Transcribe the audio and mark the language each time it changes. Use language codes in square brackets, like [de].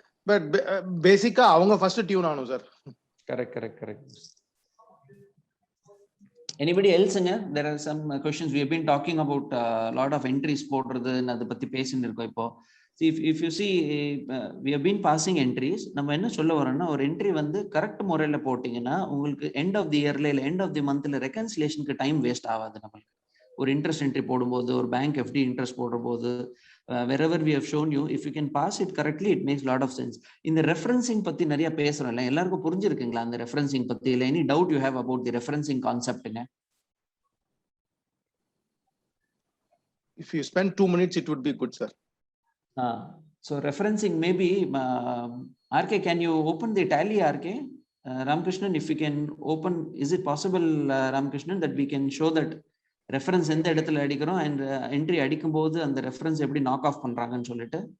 [en] But basically [ta] அவங்க [en] first tune [ta] ஆகணும் sir. [en] Correct. Anybody else? There are some questions. We have been talking about a lot of entries போடுறது, [ta] அதை பத்தி பேசிட்டு இருக்கோம் இப்போ. [en] If you see, we have been passing entries. [ta] நம்ம என்ன சொல்ல வரோம்னா, ஒரு என்ட்ரி வந்து கரெக்ட் முறையில போட்டீங்கன்னா உங்களுக்கு end of the yearல இல்ல end of the monthல ரெகன்சிலேஷனுக்கு time waste ஆகாது. நம்மளுக்கு ஒரு இன்ட்ரெஸ்ட் என்ட்ரி போடும்போது, ஒரு பேங்க் FD இன்ட்ரெஸ்ட் போடும்போது, [en] wherever we have shown you, if you can pass it correctly, it makes lot of sense. [ta] இந்த ரெஃபரன்சிங் பத்தி நிறைய பேசுறோம்ல, எல்லாருக்கும் புரிஞ்சிருக்குங்களா அந்த ரெஃபரன்சிங் பத்தி? [en] இல்ல any doubt you have about the referencing concept? If you spend 2 minutes, it would be good, sir. So referencing, maybe RK, can you open the tally, RK? Ramkrishnan, if you can open, is it possible, Ramkrishnan, that we can show that reference [ta] எந்த இடத்துல அடிக்கிறோம் [en] and entry [ta] அடிக்கும் போது [en] அந்த reference [ta] எப்படி knock off பண்றாங்கன்னு சொல்லிட்டு?